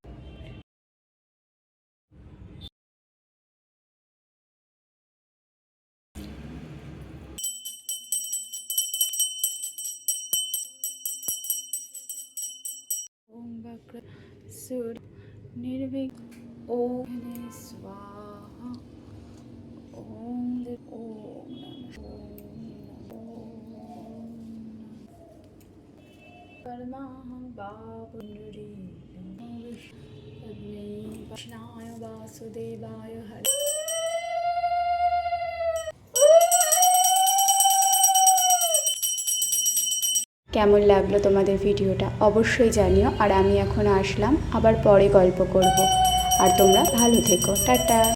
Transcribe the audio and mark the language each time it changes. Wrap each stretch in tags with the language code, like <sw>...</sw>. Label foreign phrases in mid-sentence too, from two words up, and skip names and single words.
<sa>ওম বক্র সুর নির্বিঘ্ন ওম স্বাহা ওম ওম कर्माहं बापुण्डरी कृष्णाय वासुदेवाय हरे।</sa> <bn>কেমন লাগলো তোমাদের ভিডিওটা অবশ্যই জানিও। আর আমি এখন আসলাম, আবার পরে গল্প করব। আর তোমরা ভালো থেকো। টাটা।</bn>